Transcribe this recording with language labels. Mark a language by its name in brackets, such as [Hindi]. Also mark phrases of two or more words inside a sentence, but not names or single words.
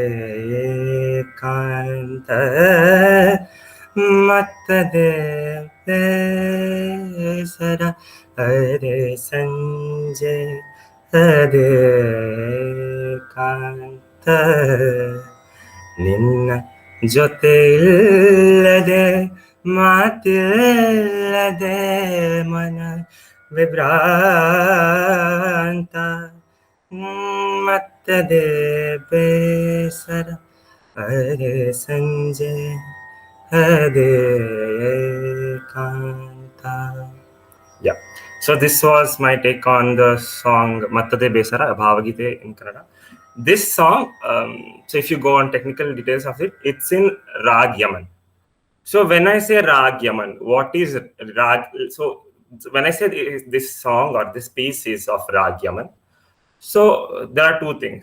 [Kannada] ಕಾಂತ ಮತ್ತದೆ ಬೇಸರ ಅದೇ ಸಂಜೆ ಅದೇ kanta ನಿನ್ನ ಜೊತೆ ಇಲ್ಲದೆ ಮಾತಿಲ್ಲದೆ ಮನ ವಿಭ್ರಾಂತ ಮತ್ತದೆ ಬೇಸರ ಅರೆ ಸಂಜೆ ಅದೇ ಕಾಂತ. [English] Yeah. So this was my take on the song Mattade Besara, Bhavagite in Kannada. This song, so if you go on technical details of it, it's in Rag Yaman. So when I say Rag Yaman, what is Rag? So when I say this song or this piece is of Rag Yaman, so there are two things.